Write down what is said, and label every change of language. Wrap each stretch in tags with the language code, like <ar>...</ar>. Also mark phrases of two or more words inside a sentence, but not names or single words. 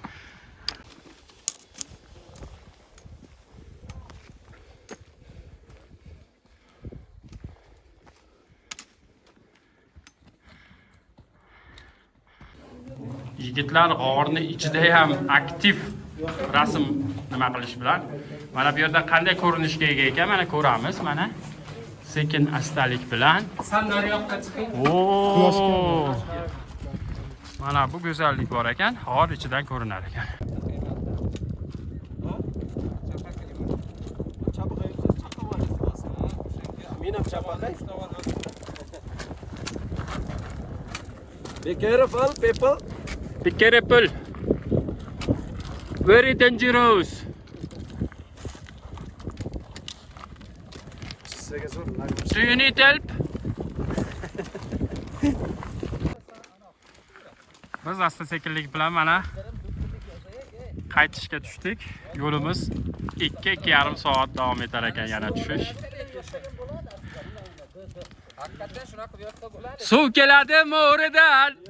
<uz>Yigitlar g'orni ichida ham aktiv rasm nima qilish bilan mana bu yerda qanday ko'rinishga ega ekan mana ko'ramiz mana sekin astalik bilan san naryoqqa chiqing. Oo! Mana bu go'zallik bor ekan, g'or ichidan ko'rinar ekan. Men ham chapaqay.</uz> <en>Be careful, people. Be careful. Very dangerous. Do you need help?</en> <uz>Biz asta sekinlik bilan mana qaytishga tushdik. Yo'limiz 2-2,5 soat davom etar ekan yana tushish. Suv keladi mo'ridan.</uz>